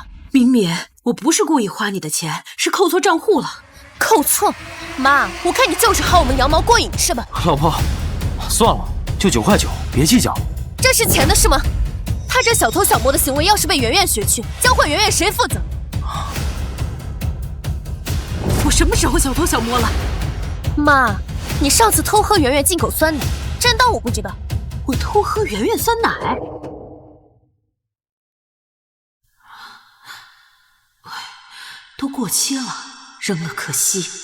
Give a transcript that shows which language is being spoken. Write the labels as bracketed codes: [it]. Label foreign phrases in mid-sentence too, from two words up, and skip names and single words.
[zh] 敏敏，我不是故意花你的錢，是扣錯賬戶了。扣錯？媽，我看你就是薅我們羊毛過癮是吧？老婆，算了，就9塊9，別計較。這是錢的事嗎？他這小偷小摸的行為要是被圓圓學去，交換圓圓誰負責？我什麼時候小偷小摸了？媽，你上次偷喝圓圓进口酸奶，真當我不知道？我偷喝圆圆酸奶？都過期了，扔了可惜。